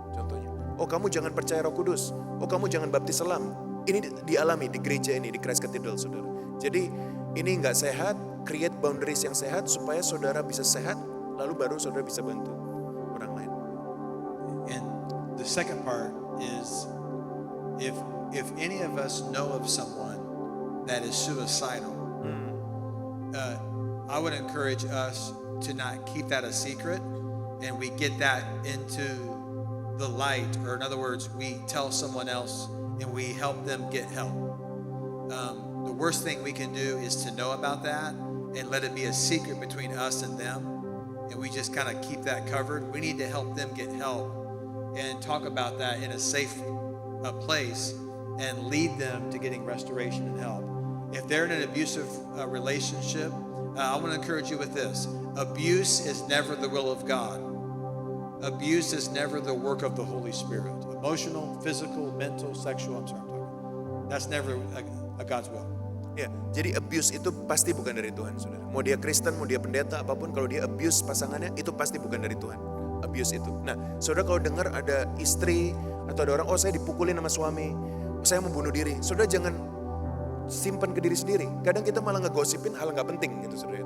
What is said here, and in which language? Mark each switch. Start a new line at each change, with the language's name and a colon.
Indonesian: Contohnya, oh kamu jangan percaya Roh Kudus, oh kamu jangan baptis selam. Ini dialami di gereja ini di Christ Cathedral saudara. Jadi ini nggak sehat,
English: create boundaries
Indonesian: yang sehat supaya saudara bisa sehat, lalu baru saudara bisa bantu orang lain.
English: And the second part is if any of us know of someone that is suicidal, I would encourage us to not keep that a secret and we get that into the light, or in other words, we tell someone else and we help them get help. The worst thing we can do is to know about that and let it be a secret between us and them, and we just kind of keep that covered. We need to help them get help and talk about that in a safe place and lead them to getting restoration and help. If they're in an abusive relationship, I want to encourage you with this. Abuse is never the will of God. Abuse is never the work of the Holy Spirit. Emotional, physical, mental, sexual, I'm talking. That's never a God's will.
Indonesian: Ya, jadi abuse itu pasti bukan dari Tuhan, saudara. Mau dia Kristen, mau dia pendeta, apapun, kalau dia abuse pasangannya, itu pasti bukan dari Tuhan. Abuse itu. Nah, saudara kalau dengar ada istri atau ada orang, oh saya dipukulin sama suami, oh, saya mau bunuh diri. Saudara jangan simpan ke diri sendiri. Kadang kita malah ngegosipin hal nggak penting gitu, saudara.